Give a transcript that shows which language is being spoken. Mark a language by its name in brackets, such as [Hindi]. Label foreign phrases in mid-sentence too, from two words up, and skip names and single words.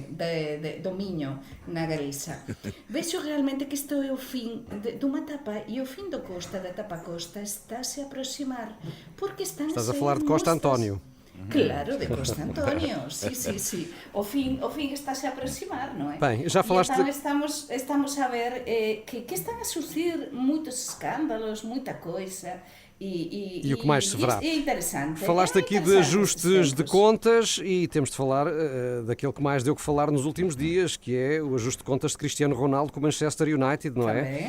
[Galician] Do Miño, na Galiza. Vexo realmente que isto é o fin dunha etapa e o fin da etapa Costa está-se a aproximar, porque estás a falar de Costa António. Claro, de Costa António, sí. O fin está-se a aproximar, non é? [Portuguese] Bem, já falaste... [Galician] E então estamos a ver que están a surgir moitos escândalos, [Portuguese] muita coisa... [Galician] E o que mais se verá. [Portuguese] É interessante. Falaste aqui de ajustes de contas e temos de falar daquele que mais deu que falar nos últimos dias, que é o ajuste de contas de Cristiano Ronaldo com o Manchester United, não é?